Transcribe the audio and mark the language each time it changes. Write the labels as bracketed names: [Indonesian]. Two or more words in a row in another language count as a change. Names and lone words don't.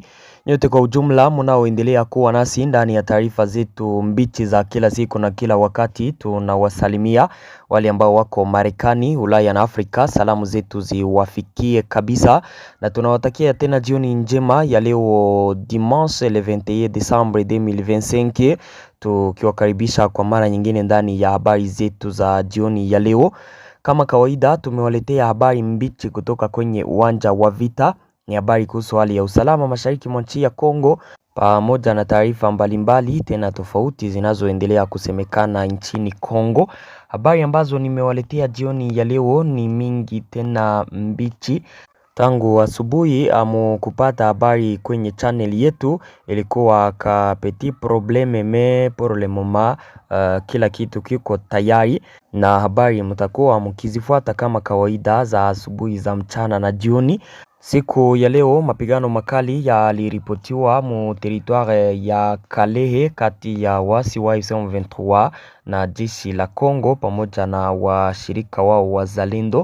[Swahili] Nyote kwa ujumla mnaoendelea kuwa nasi ndani ya taarifa zetu mbichi za kila siku na kila wakati. Tunawasalimia wale ambao wako Marekani, Ulaya na Afrika. Salamu zetu ziwafikie kabisa na tunawatakia tena jioni njema ya leo [French] dimanche le 21 Desembre 2025. [Swahili] Tukiwakaribisha kwa mara nyingine ndani ya habari zetu za jioni ya leo. Kama kawaida tumewaletea habari mbichi kutoka kwenye uwanja wa vita. Ni habari kuhusu hali ya usalama mashariki mwa nchi ya Kongo, pamoja na taarifa mbalimbali tena tofauti zinazoendelea kusemekana nchini Kongo. Habari ambazo nimewaletea jioni ya leo ni mingi tena mbichi. Tangu asubuhi kupata habari kwenye channel yetu ilikuwa ka [French] petit probleme mais pour le moment [Swahili] kila kitu kiko tayari na habari mtakuwa mkizifuata kama kawaida za asubuhi, za mchana na jioni. Siku ya leo mapigano makali yaliripotiwa mu territoire ya Kalehe kati ya wasi wa M23 na jeshi la Kongo pamoja na washirika wao wazalendo.